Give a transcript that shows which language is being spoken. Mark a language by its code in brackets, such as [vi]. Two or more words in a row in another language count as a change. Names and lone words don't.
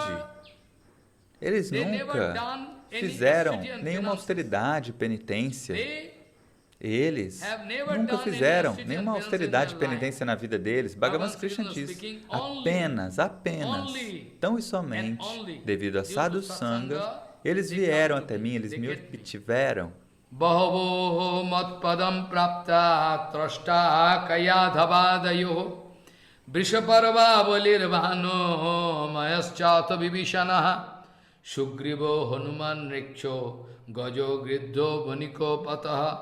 [pt] Eles nunca fizeram nenhuma austeridade, penitência. Eles nunca fizeram nenhuma austeridade e penitência na vida deles. Bhagavan Krishna diz, apenas, tão e somente, devido a [sa] Sadhu Sangha, [pt] eles vieram até mim, eles me obtiveram. [sa] Bahavo matpadam prapta trashta kayadhavadayo Vrishaparva valirvano mayaschata vibhishana Sugrivo hanuman riksho gajo gridho vaniko pataha